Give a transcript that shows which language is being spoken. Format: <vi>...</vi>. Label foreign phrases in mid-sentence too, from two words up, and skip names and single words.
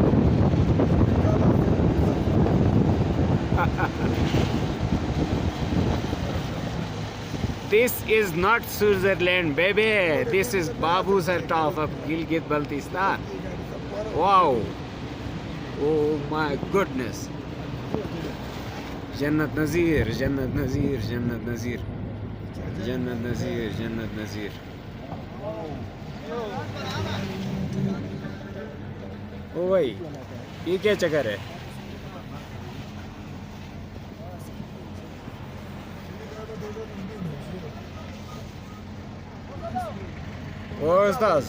<en>This is not Switzerland, baby. This is Babu Sir top of Gilgit Baltistan. Wow. Oh my goodness. Jannat Nazir, Jannat Nazir, Jannat Nazir. Jannat Nazir, Jannat Nazir.</en> <hi>ओ भाई, ये क्या चक्कर है? ओ उस्ताद,</hi>